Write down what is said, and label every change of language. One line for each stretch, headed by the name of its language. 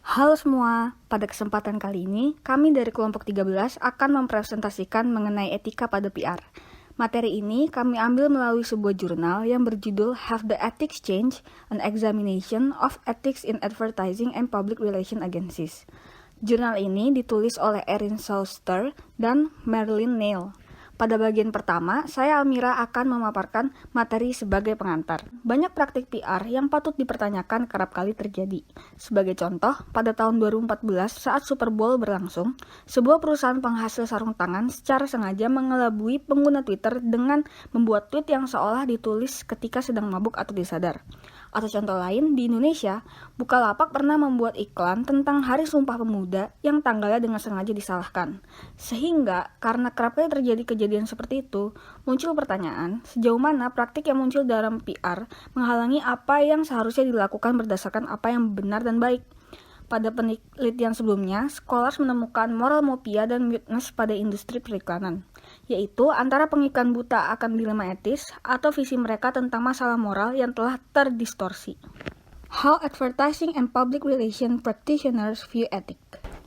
Indonesian: Halo semua, pada kesempatan kali ini, kami dari kelompok 13 akan mempresentasikan mengenai etika pada PR. Materi ini kami ambil melalui sebuah jurnal yang berjudul
English: Have the Ethics Changed? An Examination of Ethics in Advertising and Public Relations Agencies.
Indonesian: Jurnal ini ditulis oleh Erin Sauster dan Marilyn Neal. Pada bagian pertama, saya Almira akan memaparkan materi sebagai pengantar. Banyak praktik PR yang patut dipertanyakan kerap kali terjadi. Sebagai contoh, pada tahun 2014 saat Super Bowl berlangsung, sebuah perusahaan penghasil sarung tangan secara sengaja mengelabui pengguna Twitter dengan membuat tweet yang seolah ditulis ketika sedang mabuk atau disadar. Atau contoh lain, di Indonesia, Bukalapak pernah membuat iklan tentang Hari Sumpah Pemuda yang tanggalnya dengan sengaja disalahkan. Sehingga, karena kerap kali terjadi kejadian seperti itu, muncul pertanyaan, sejauh mana praktik yang muncul dalam PR menghalangi apa yang seharusnya dilakukan berdasarkan apa yang benar dan baik. Pada penelitian sebelumnya, Scholars menemukan moral myopia dan muteness pada industri periklanan, yaitu antara pengiklan buta akan dilema etis atau visi mereka tentang masalah moral yang telah terdistorsi.
English: How Advertising and Public Relations Practitioners View Ethics.